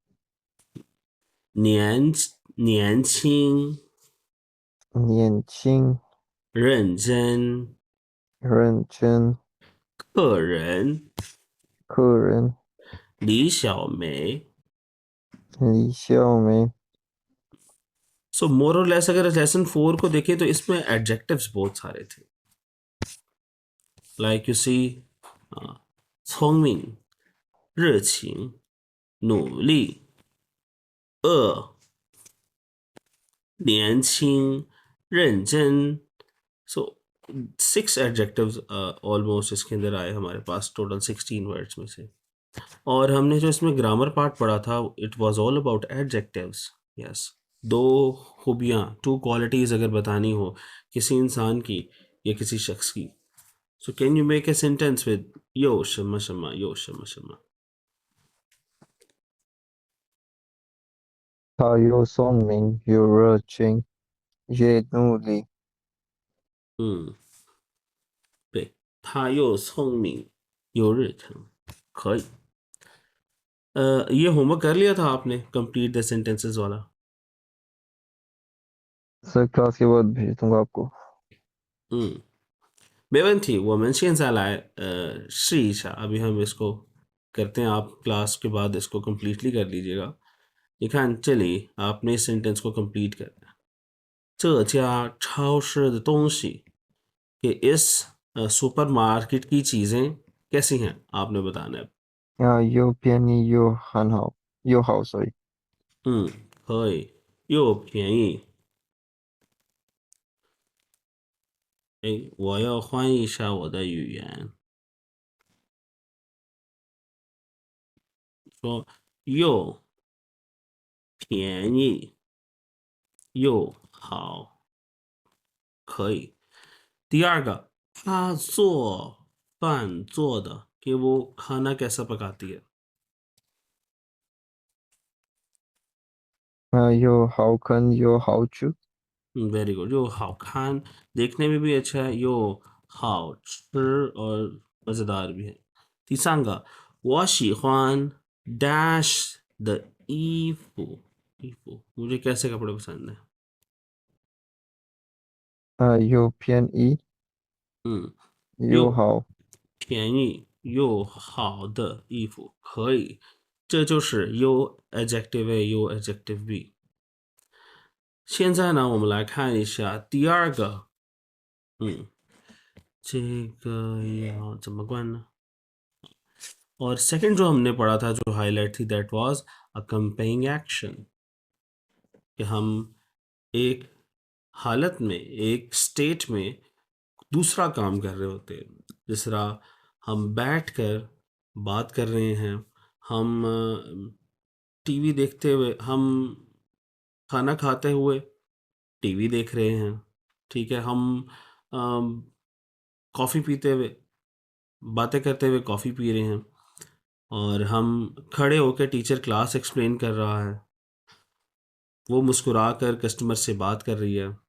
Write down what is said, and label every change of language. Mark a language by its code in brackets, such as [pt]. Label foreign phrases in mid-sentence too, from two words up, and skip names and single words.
[zh] 年年轻年轻认真认真客人客人李小梅。李小梅 [en] so more or less [hi] अगर लेसन 4 को देखें तो इसमें एडजेक्टिव्स बहुत सारे थे। [en] like you see [zh] 聪明热情努力恶年轻认真। [hi] सो 6 एडजेक्टिव्स ऑलमोस्ट इसके अंदर आए हमारे पास, [en] total 16 words [hi] में से। और हमने जो इसमें [en] grammar part [hi] पढ़ा था [en] it was all about adjectives. [hi] यस, 2 खूबियाँ, 2 क्वालिटीज़ अगर बतानी हो किसी इंसान की या किसी शख्स की, [en] so can you make a sentence with यो शमा शमा यो शमा शमा। [zh] 他又聪明又热情也努力对，他又聪明又热情，可以。 [hi] ये होमवर्क कर लिया था आपने, [en] complete the sentences [hi] वाला? सर क्लास के बाद भेज दूंगा आपको [zh] 没问题，我们现在来试一下。 [hi] अभी हम इसको करते हैं, आप क्लास के बाद इसको कम्प्लीटली कर लीजिएगा। [zh] 你看这里 [hi] आपने इस सेंटेंस को कंप्लीट करना है। [zh] 这家超市的东西 [hi] कि इस सुपरमार्केट की चीज़ें कैसी हैं आपने बताना है। [zh] 又便宜又很好又好水可以，又便宜。哎，我要换一下我的语言，说又便宜又好，可以。第二个，他做饭做的 [hi] कि वो खाना कैसा पकाती है। [zh] 又好看又好吃 [en] very good. [zh] 又好看 [hi] देखने में भी अच्छा है, [zh] 又好吃 [hi] और मज़ेदार भी है। [zh] 第三个，我喜欢 dash 的衣服 [hi] मुझे कैसे कपड़े पसंद है। [zh] 又便宜又又好便宜又好的衣服，可以。这就是又 [en] adjective A [zh] 又 [en] adjective B。 [zh] 现在呢，我们来看一下第二个，这个要怎么关呢？ [hi] और सेकंड जो हमने पढ़ा था, जो हाईलाइट थी, [en] that was accompanying action, [hi] कि हम एक हालत में, एक स्टेट में दूसरा काम कर रहे होते हैं। जिस तरह हम बैठकर बात कर रहे हैं, हम टीवी देखते हुए, हम खाना खाते हुए टीवी देख रहे हैं, ठीक है, हम कॉफ़ी पीते हुए, बातें करते हुए कॉफ़ी पी रहे हैं, और हम खड़े होकर [en] teacher class explain [hi] कर रहा है, वो मुस्कुरा कर कस्टमर से बात कर रही है।